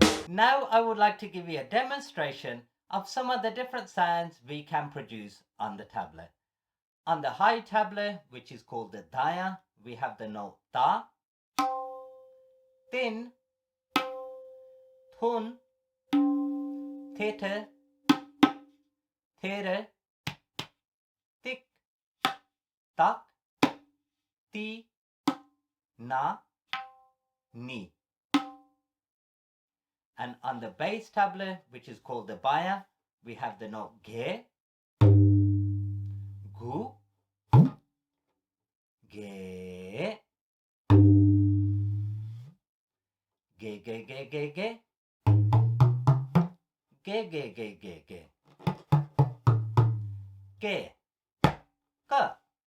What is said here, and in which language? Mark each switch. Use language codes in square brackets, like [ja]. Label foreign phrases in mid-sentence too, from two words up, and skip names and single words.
[en] Now I would like to give you a demonstration of some of the different sounds we can produce on the tablet. On the high tablet, which is called the daya, we have the note ta, tin, thun, theta, thera, tik, tak, ti, na, ni. And on the bass tablet, which is called the baya, we have the note ge, gu, ge, ge, ge, ge, ge, ge, ge, ge, ge, ge, ge, ge, ka,